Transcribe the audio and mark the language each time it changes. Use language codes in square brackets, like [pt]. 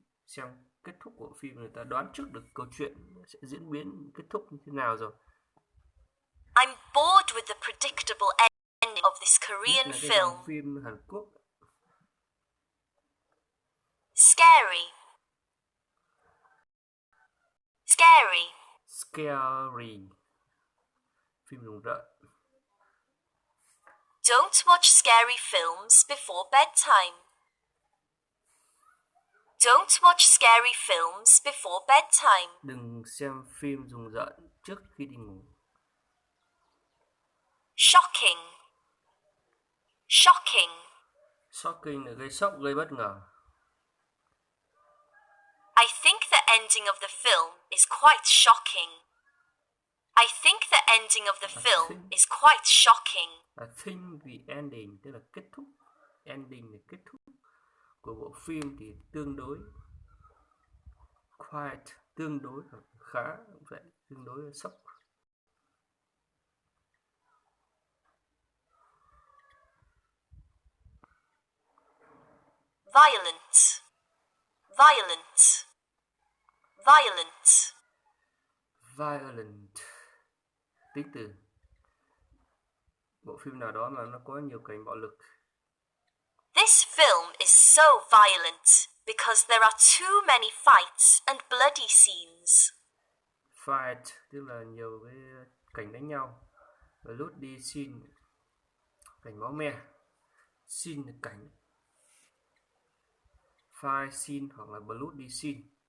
[vi] xem kết thúc của phim, người ta đoán trước được câu chuyện sẽ diễn biến kết thúc như thế nào rồi. [en] I'm bored with the predictable ending of this [vi] Nhất [en] Korean [vi] là cái [en] film. [vi] dòng phim Hàn Quốc. [en] Scary. Scary. [vi] Scary, phim rùng rợn. [en] Don't watch scary films before bedtime. Don't watch scary films before bedtime. [vi] Đừng xem phim rùng rợn trước khi đi ngủ. [en] Shocking. Shocking. [vi] Shocking là gây sốc, gây bất ngờ. [en] I think the ending of the film is quite shocking. I think the ending of the film is quite shocking. I think the ending, [vi] tức là kết thúc. Ending là kết thúc của bộ phim thì tương đối. Quite, tương đối, khá cũng vậy, tương đối là sốc. [en] Violent. Violent. Violent. [vi] Violent, tính từ bộ phim nào đó mà nó có nhiều cảnh bạo lực. [en] This film is so violent because there are too many fights and bloody scenes. [vi] Fight tức là nhiều cái cảnh đánh nhau. Bloody scene, cảnh máu me. Scene là cảnh. [en] Fight scene hoặc là bloody scene.